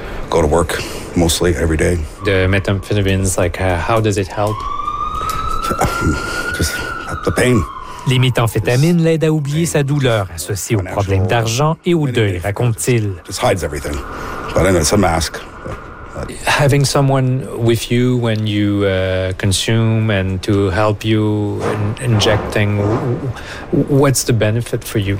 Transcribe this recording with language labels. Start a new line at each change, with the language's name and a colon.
English: Go to work mostly every day. The methamphetamines, how does it help? Just the pain.
French: Les méthamphétamines l'aident à oublier sa douleur associée aux problèmes d'argent et au deuil, raconte-t-il.
English: Just hides everything. But it's a mask. Having someone with you when you consume and to help you in injecting, what's the benefit for you?